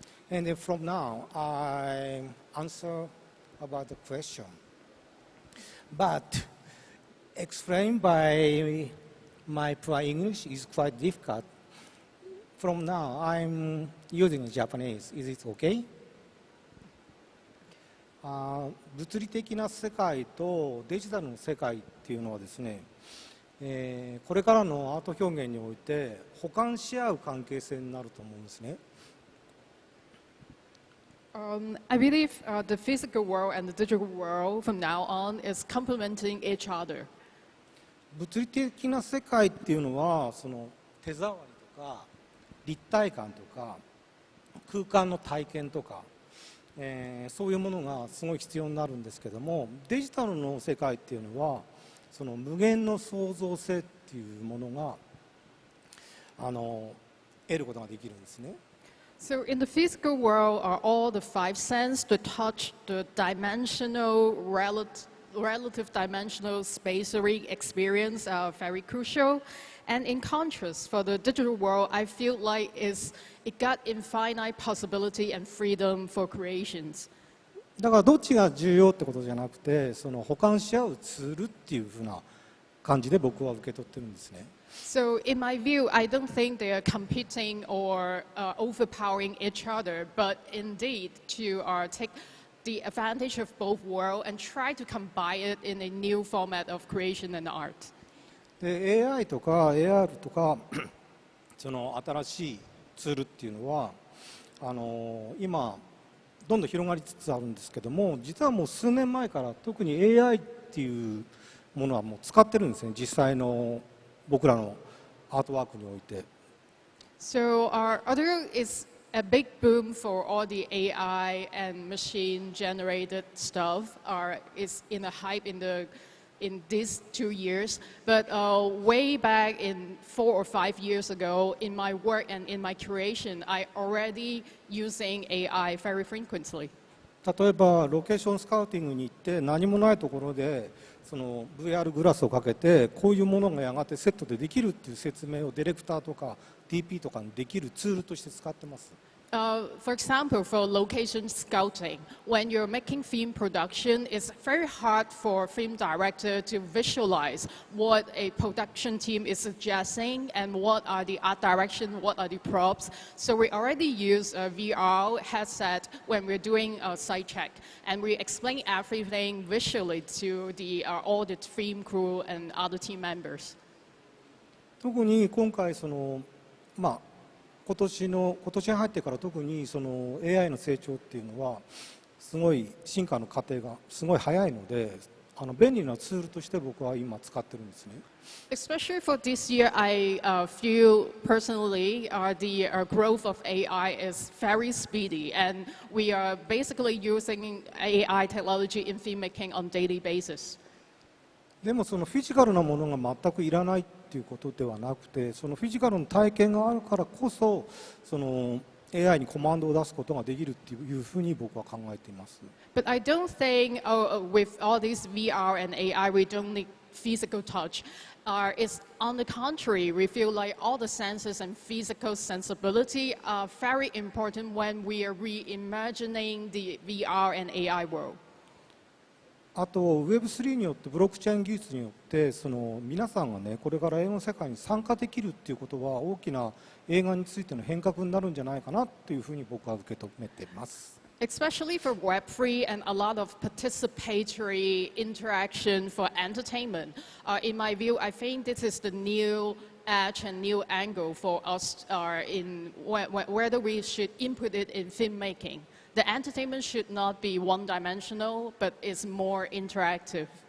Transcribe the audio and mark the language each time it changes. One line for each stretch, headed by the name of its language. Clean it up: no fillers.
English: And then from now, I answer about the question. But explained by my prior English is quite difficult. From now, I'm using Japanese. Is it okay?
Japanese: 物理的な世界とデジタルの世界っていうのはですね、これからのアート表現において補完し合う関係性になると思うんですね。
English: I believe the physical world and the digital world from now on is complementing each other.
Japanese: 物理的な世界っていうのはその手触りとか立体感とか空間の体験とか、そういうものがすごい必要になるんですけども、デジタルの世界っていうのはその無限の創造性っていうものが得ることができるんですね。
English: So in the physical world are all the five senses, the touch, the dimensional, relative dimensional spatially experience are very crucial. And in contrast, for the digital world, I feel like it got infinite possibility and freedom for creations.
Japanese: だからどっちが重要ってことじゃなくて、その補完し合うツールっていうふうな感じで僕は受け取ってるんですね。
English: So in my view, I don't think they are competing or overpowering each other, but indeed to take the advantage of both worlds and try to combine it in a new format of creation and art.
Japanese: で AI とか AR とかその新しいツールっていうのは今どんどん広がりつつあるんですけども、実はもう数年前から特に AI っていうものはもう使ってるんですね、実際の僕らのアートワークにおいて。
English: So other is a big boom for all the AI and machine-generated stuff. Is in a hype in these 2 years, but way back in 4 or 5 years ago, in my work and in my creation, I already using AI very frequently.
Japanese: 例えばロケーションスカウティングに行って何もないところでその VR グラスをかけてこういうものがやがてセットでできるっていう説明をディレクターとか DP とかにできるツールとして使ってます。
English: For example, for location scouting, when you're making film production, it's very hard for a film director to visualize what a production team is suggesting and what are the art direction, what are the props. So we already use a VR headset when we're doing a site check, and we explain everything visually to all the film crew and other team members.
Japanese: 特に今回今年に入ってから特にその AI の成長っていうのはすごい進化の過程がすごい早いので便利なツールとして僕は今使ってるんですね。
English: Especially for this year, I feel personally the growth of AI is very speedy, and we are basically using AI technology in filmmaking on daily basis.
Japanese: でもそのフィジカルなものが全くいらないってっていうことではなくて、そのフィジカルの体験があるからこそ、その AI にコマンドを出すことができるっていうふうに僕は考えています。
English: But I don't think with all this VR and AI, we don't need physical touch. It's on the contrary, we feel like all the senses and physical sensibility are very important when we are reimagining the VR and AI world.
Japanese: あと Web3 によってブロックチェーン技術によってその皆さんがねこれから映画の世界に参加できるっていうことは大きな映画についての変革になるんじゃないかなというふうに僕は受け止めています。
English: Especially for Web3 and a lot of participatory interaction for entertainment. In my view, I think this is the new edge and new angle for us in whether we should input it in filmmaking. The entertainment should not be one-dimensional, but it's more interactive.